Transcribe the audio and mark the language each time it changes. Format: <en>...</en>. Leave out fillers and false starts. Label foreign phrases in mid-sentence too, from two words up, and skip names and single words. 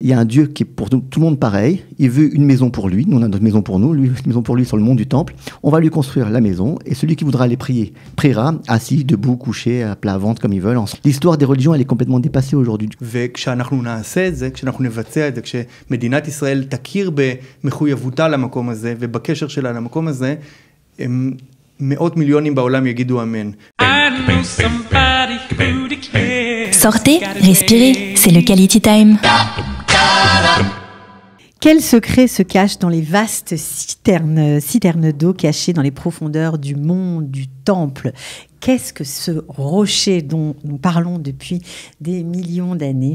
<fr>il y a un Dieu qui est pour tout le monde pareil. Il veut une maison pour lui. Nous, on a notre maison pour nous. Lui, une maison pour lui sur le mont du Temple. On va lui construire la maison. Et celui qui voudra aller prier, priera, assis, debout, couché, à plat ventre, comme ils veulent. L'histoire des religions, elle est complètement dépassée aujourd'hui.</fr> <he>וכשאנחנו נעשה את זה, כשאנחנו נבצע את זה, כשמדינת ישראל תכיר במחויבותה למקום הזה, ובקשר שלה למקום הזה, מאות מיליונים בעולם יגידו אמן.</he> <fr>Sortez, respirez, c'est le</fr> <en>Quality Time.</en> <fr>Quel secret se cache dans les vastes citernes d'eau cachées dans les profondeurs du mont du Temple? Qu'est-ce que ce rocher dont nous parlons depuis des millions d'années?</fr>